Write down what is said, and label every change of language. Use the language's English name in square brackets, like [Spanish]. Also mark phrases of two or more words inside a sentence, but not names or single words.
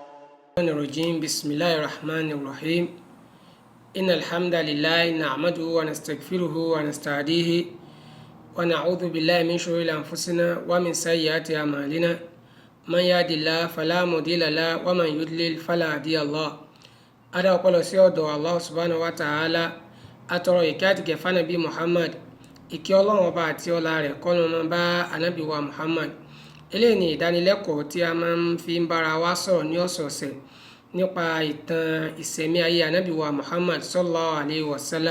[Arabic] بسم الله الرحمن الرحيم. إن الحمد لله نعمده ونستغفره ونستهديه ونعوذ بالله من شرور أنفسنا ومن سيئات أعمالنا، من يهد الله فلا مضل له ومن يضلل فلا هادي له. [Yoruba] Adá ọpẹ́ lọ sí ọ̀dọ̀ [Arabic] الله سبحانه وتعالى, [Yoruba] atọrọ ìkẹ́ àti ìgẹ̀ fánàbí Muhammad, ìkẹ́ Ọlọ́run ọba àti ọlá rẹ̀ kó máa bá ànábì wa Muhammad. Eléyìí ni ìdánilẹ́kọ̀ọ́ tí a máa ń fi ń bára wa sọ̀rọ̀ ní ọ̀sọ̀ọ̀sẹ̀ nípa ìtàn ìṣẹ̀mí ayé ànábì wa Muhammad sallallahu alayhi wa sallam.